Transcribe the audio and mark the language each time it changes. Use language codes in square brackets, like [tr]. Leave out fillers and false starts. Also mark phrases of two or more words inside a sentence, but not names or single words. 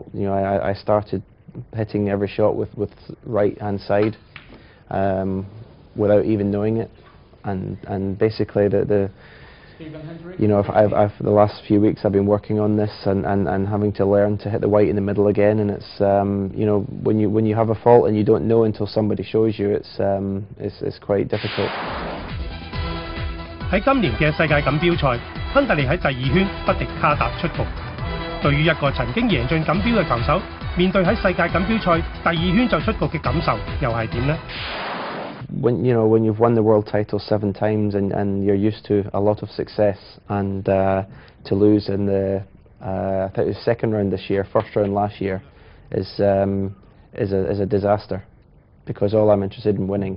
[en] I started hitting every shot with right hand side without even knowing it, and basically you know, I've the last few weeks I've been working on this and having to learn to hit the white in the middle again, and it's you know, when you have a fault and you don't know until somebody shows you, it's quite difficult. [yue] 喺今年嘅世界錦標賽，亨特利喺第二圈不敵卡達出局。對於一個曾經贏進錦標嘅球手，面對喺世界錦標賽第二圈就出局嘅感受，又係點呢？ [en] When you've won the world title 7 times and you're used to a lot of success, and to lose in the I think it was second round this year, first round last year, is a disaster, because all I'm interested in winning.